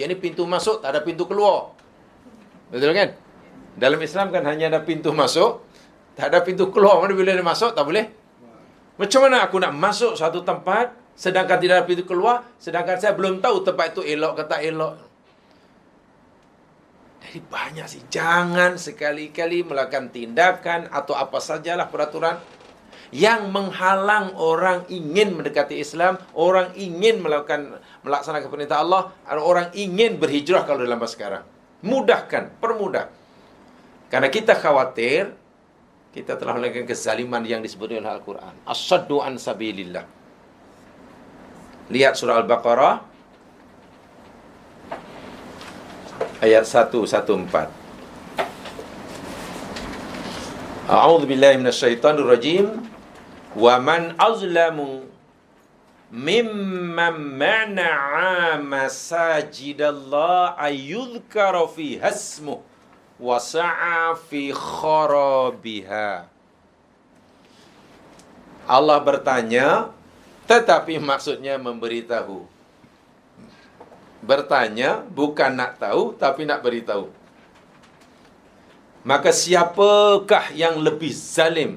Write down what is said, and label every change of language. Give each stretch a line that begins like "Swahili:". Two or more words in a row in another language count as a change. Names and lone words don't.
Malay: Yang ni pintu masuk, tak ada pintu keluar. Betul kan? Dalam Islam kan hanya ada pintu masuk, tak ada pintu keluar. Mana bila dia masuk, tak boleh. Macam mana aku nak masuk satu tempat, sedangkan tidak ada pintu keluar, sedangkan saya belum tahu tempat itu elok ke tak elok. Jadi banyak sih. Jangan sekali-kali melakukan tindakan atau apa sajalah peraturan yang menghalang orang ingin mendekati Islam, orang ingin melaksanakan perintah Allah, orang ingin berhijrah kalau dalam masa sekarang. Mudahkan, permudah. Karena kita khawatir kita telah melakukan kezaliman yang disebut oleh Al-Quran.
Arabic: الصد عن سبيل الله.
Malay: Lihat surah Al-Baqarah ayat 114.
Arabic: أعوذ بالله من الشيطان الرجيم. ومن أظلم ممن منع مساجد الله أن يذكر فيها اسمه وسعى في خرابها.
Malay: Allah bertanya, tetapi maksudnya memberitahu. Bertanya bukan nak tahu, tapi nak beritahu. Maka siapakah yang lebih zalim?